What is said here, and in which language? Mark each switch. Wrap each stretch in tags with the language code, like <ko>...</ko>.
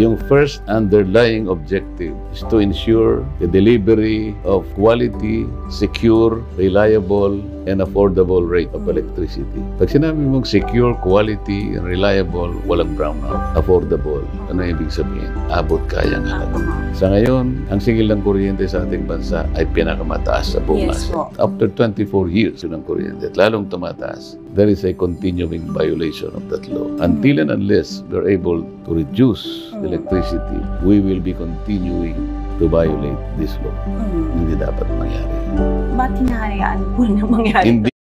<en>Yung first underlying objective is to ensure the delivery of quality, secure, reliable, and affordable rate of electricity.</en> <tl>Pag sinabi mong</tl> <en>secure, quality, and reliable,</en> <tl>walang brownout. Affordable. Ano ibig sabihin? Abot kayang halaga. Sa ngayon, ang singil ng kuryente sa ating bansa ay pinakamataas sa buong Asia.</tl> <en>After 24 years</en> <tl>ng kuryente, at lalong tumataas,</tl> <en>there is a continuing violation of that law. Until and unless we're able to reduce electricity, we will be continuing to violate this law.</en> <tl>Hindi dapat mangyari. Ba't hinahayaan po na mangyari?</tl>